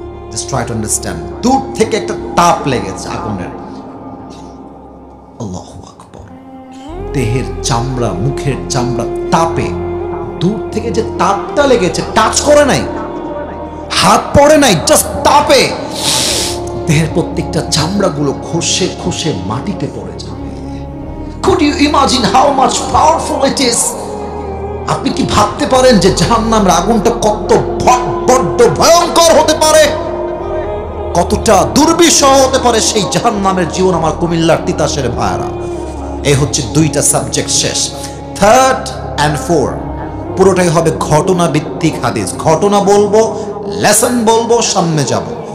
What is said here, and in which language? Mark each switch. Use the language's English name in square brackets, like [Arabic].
[English] just try to understand, [Bangla] দূর থেকে একটা তাপ লেগেছে আগুনের। আল্লাহু আকবার। দেহের চামড়া, মুখের চামড়া তাপে, দূর থেকে যে তাপটা লেগেছে, টাচ করে নাই, হাত পড়ে নাই, জাস্ট তাপে দেহের প্রত্যেকটা চামড়াগুলো খসে খসে মাটিতে পড়ে যাবে। [English] Could you imagine how much powerful it is? [Bangla] আপনি কি ভাবতে পারেন যে জাহান্নামের আগুনটা কত বড্ড ভয়ঙ্কর হতে পারে, কতটা দুর্বিষহ হতে পারে সেই জাহান্নামের জীবন? আমার কুমিল্লার তিতাসের ভাইরা, এই হচ্ছে 2টা সাবজেক্ট শেষ। 3rd and 4 পুরোটাই হবে ঘটনা ভিত্তিক হাদিস। ঘটনা বলবো, লেসন বলবো, সামনে যাব।